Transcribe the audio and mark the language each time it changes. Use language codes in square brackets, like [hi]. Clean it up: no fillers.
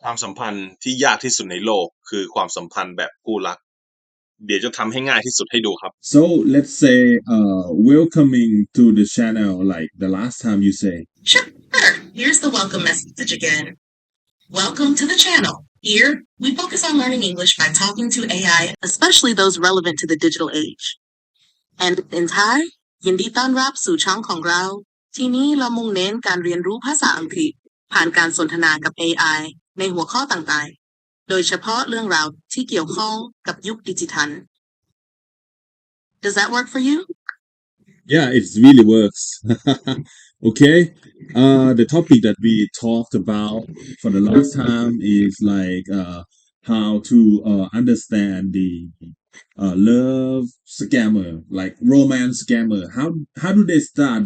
[th] ความสัมพันธ์ที่ยากที่สุดในโลกคือความสัมพันธ์แบบคู่รักเดี๋ยวจะทำให้ง่ายที่สุดให้ดูครับ [en] So let's say welcoming to the channel like the last time you say. Sure. Here's the welcome message again. Welcome to the channel. Here, we focus on learning English by talking to AI, especially those relevant to the digital age. [th] And in Thai, ยินดีต้อนรับสู่ช่องของเราที่นี้เรามุ่งเน้นการเรียนรู้ภาษาอังกฤษผ่านการสนทนากับ AI ในหัวข้อต่างๆโดยเฉพาะเรื่องราวที่เกี่ยวข้องกับยุคดิจิทัล [en] Does that work for you? Yeah, it really works. Okay. The topic that we talked about for the last time is like how to understand the love scammer, like romance scammer. How do they start?